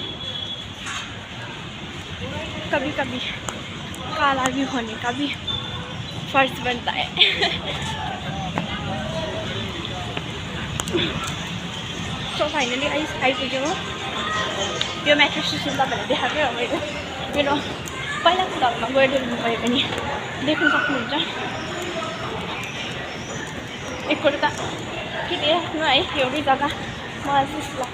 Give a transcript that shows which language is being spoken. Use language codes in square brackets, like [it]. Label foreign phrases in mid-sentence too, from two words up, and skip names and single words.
[hi] कभी कभी काला भी होने का भी फर्ज बनता है। [en] so finally [ne] आइपुग्यो म। यो मेट्रो स्टेसन तपाईँलाई देखाएकै हो मैले। मेरो पहिलाको घरमा गएर भयो भने देख्न सक्नुहुन्छ। एकपल्ट त के देख्नु है, एउटै जग्गा मलाई त्यस्तो लाग्छ।